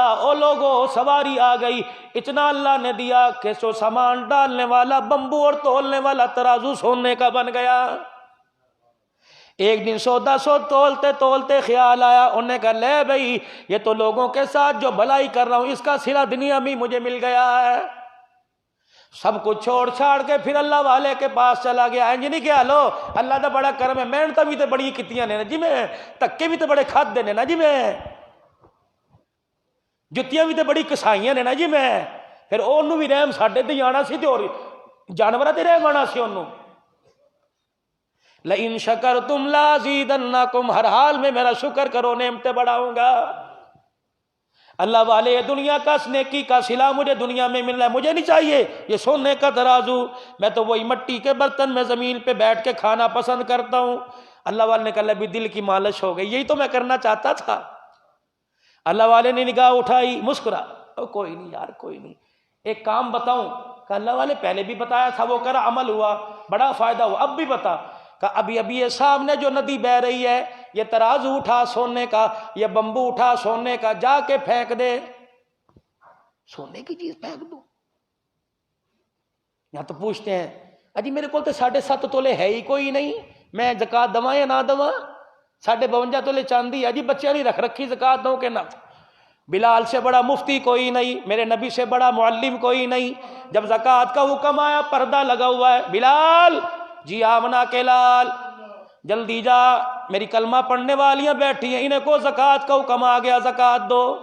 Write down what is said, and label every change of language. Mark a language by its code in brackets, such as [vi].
[ur] او لوگوں سواری آ گئی، اتنا اللہ نے دیا کہ سو سامان ڈالنے والا بمبو اور تولنے والا ترازو سونے کا بن گیا. ایک دن سودا تولتے تولتے خیال آیا، انہوں نے کہا لے بھائی یہ تو لوگوں کے ساتھ جو بھلائی کر رہا ہوں اس کا صلہ دنیا میں مجھے مل گیا ہے. سب کچھ چھوڑ چھاڑ کے پھر اللہ والے کے پاس چلا گیا. [pa] انج نہیں کہ لو اللہ دا بڑا کرم ہے, محنت بھی تے بڑی کیتیاں نے جی, میں تکے بھی تے بڑے کھادے نے نا جی, میں جتیاں بھی تے بڑی کسائیاں نے نا جی, میں پھر انہوں بھی رحم ساڈے تے آنا سی تے اور جانوراں تے رحم آنا سی انہوں. [ar] لئن شکرتم لازیدنکم, [ur] ہر حال میں میرا شکر کرو نعمتیں بڑھاؤں گا. اللہ والے دنیا کا نیکی کا صلہ مجھے دنیا میں مل رہا ہے, مجھے نہیں چاہیے یہ سونے کا ترازو, میں تو وہی مٹی کے برتن میں زمین پہ بیٹھ کے کھانا پسند کرتا ہوں. اللہ والے نے کہا بھی دل کی مالش ہو گئی, یہی تو میں کرنا چاہتا تھا. اللہ والے نے نگاہ اٹھائی, مسکرا, کوئی نہیں یار کوئی نہیں, ایک کام بتاؤں. کہ اللہ والے پہلے بھی بتایا تھا, وہ کرا, عمل ہوا, بڑا فائدہ ہوا, اب بھی بتا. کہ ابھی یہ سامنے جو ندی بہ رہی ہے, یہ ترازو اٹھا سونے کا, یہ بمبو اٹھا سونے کا, جا کے پھینک دے. سونے کی چیز پھینک دو. یہاں تو پوچھتے ہیں اجی میرے کو تو 7.5 تولے ہے ہی کوئی نہیں, میں زکات دواں یا نہ دواں. 52 تولے چاندی اجی بچیاں نہیں رکھ رکھی, زکات دوں کہ نہ. بلال سے بڑا مفتی کوئی نہیں, میرے نبی سے بڑا معلم کوئی نہیں. جب زکات کا حکم آیا پردہ لگا ہوا ہے, بلال جی آمنہ کے لال جلدی جا, میری کلمہ پڑھنے والیاں بیٹھی ہیں, انہیں کو زکات کا حکم آ گیا, زکات دو.